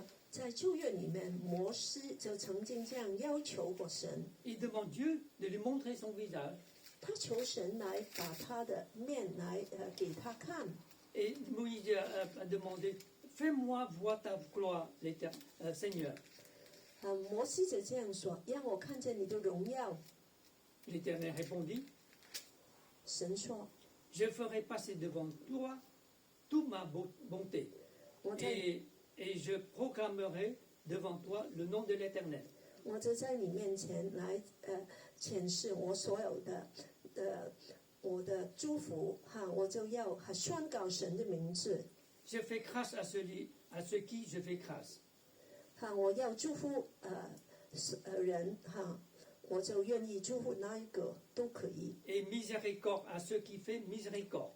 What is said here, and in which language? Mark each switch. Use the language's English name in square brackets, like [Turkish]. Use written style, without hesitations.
[Chinese] 在旧约里面，摩西就曾经这样要求过神， [French] Il demande Dieu de lui montrer son visage. [Chinese] 他求神来把他的面来给他看。 [French] Et Moïse a demandé, fais-moi voir ta gloire, Seigneur. [Chinese] 摩西就这样说，让我看见你的荣耀。 [French] L'Éternel répondit, [Chinese] 神说， [French] je ferai passer devant toi toute ma bonté. [Chinese] 我在 [French] Et je proclamerai devant toi le nom de l'Éternel. [Chinese] 我就在你面前来显示我所有的我的祝福我就要宣告神的名字 [French] Je fais grâce à ceux qui je fais grâce. [Chinese] 我要祝福人我就愿意祝福那一个都可以 [French] Et miséricorde à ceux qui font miséricorde.